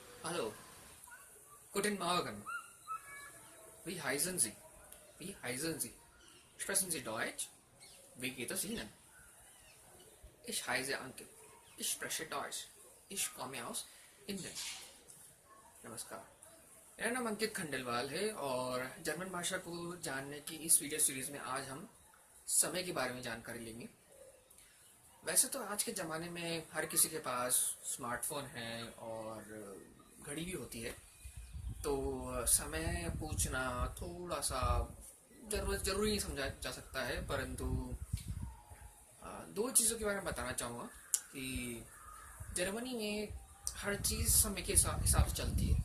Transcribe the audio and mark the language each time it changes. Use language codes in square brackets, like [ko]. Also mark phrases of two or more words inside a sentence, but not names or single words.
[de] Hallo, guten Morgen. Wie heißen Sie? Wie heißen Sie? Sprechen Sie Deutsch? Wie geht es Ihnen? Ich heiße Ankit. Ich spreche Deutsch. Ich komme aus Indien. [hi] नमस्कार, मेरा नाम अंकित खंडेलवाल है और जर्मन भाषा को जानने की इस वीडियो सीरीज में आज हम समय के बारे में जानकारी लेंगे। वैसे तो आज के ज़माने में हर किसी के पास स्मार्टफोन है और घड़ी भी होती है, तो समय पूछना थोड़ा सा ज़रूरी नहीं समझा जा सकता है, परंतु दो चीज़ों के बारे में बताना चाहूँगा कि जर्मनी में हर चीज़ समय के हिसाब से चलती है।